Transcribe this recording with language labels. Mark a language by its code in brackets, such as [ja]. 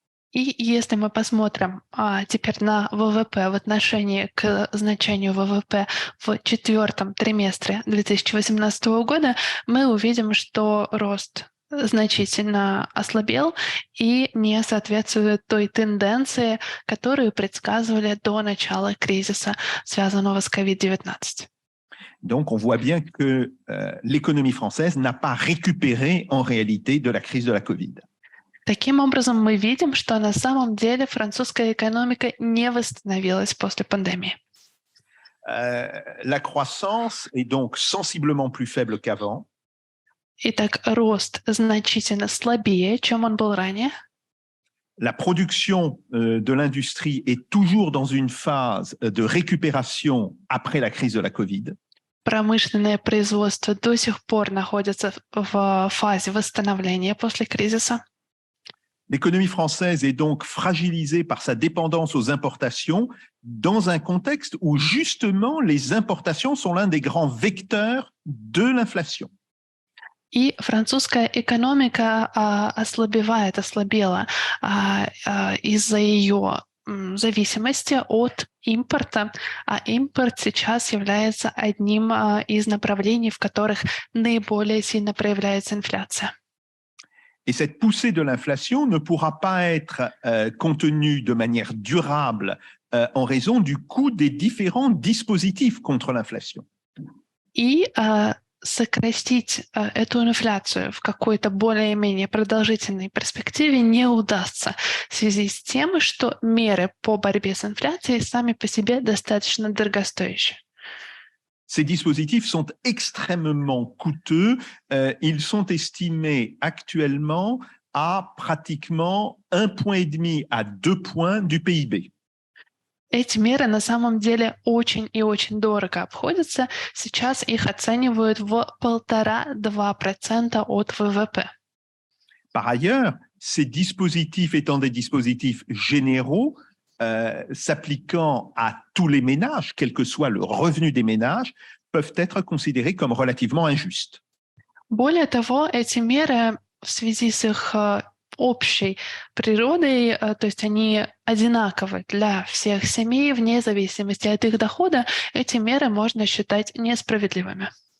[ru] И если мы посмотрим теперь на ВВП в отношении к значению ВВП в 4-м триместре 2018 года, мы увидим, что рост значительно ослабел и не соответствует той тенденции, которую предсказывали до начала кризиса, связанного с COVID-19. [fr] Donc, on voit bien que l'économie française n'a pas récupéré en réalité de la crise de la Covid. [ru] Таким образом, мы видим, что на самом деле французская экономика не восстановилась после пандемии. [fr] La croissance est donc sensiblement plus faible qu'avant. [ru] Итак, рост значительно слабее, чем он был ранее. [fr] La production de l'industrie est toujours dans une phase de récupération après la crise de la Covid. [ru] Промышленное производство до сих пор находится в фазе восстановления после кризиса. [fr] L'économie française est donc fragilisée par sa dépendance aux importations dans un contexte où justement les importations sont l'un des grands vecteurs de l'inflation. [ru] И французская экономика ослабела из-за ее зависимости от импорта, а импорт сейчас является одним из направлений, в которых наиболее сильно проявляется инфляция. [fr] Et cette poussée de l'inflation ne pourra pas être contenue de manière durable en raison du coût des différents dispositifs contre l'inflation. [ru] И сократить эту инфляцию в какой-то более-менее продолжительной перспективе не удастся в связи с тем, что меры по борьбе с инфляцией сами по себе достаточно дорогостоящие. [fr] Ces dispositifs sont extrêmement coûteux. Ils sont estimés actuellement à pratiquement 1,5 point à 2 points du PIB. [ru] Эти меры на самом деле очень и очень дорого обходятся. Сейчас их оценивают в 1,5–2% от ВВП. [fr] Par ailleurs, ces dispositifs étant des dispositifs généraux, s'appliquant à tous les ménages, quel que soit le revenu des ménages, peuvent être considérés comme relativement injustes. [ru] Более того, эти меры в связи с их общей природой, то есть они одинаковы для всех семей, вне зависимости от их дохода, эти меры можно считать несправедливыми.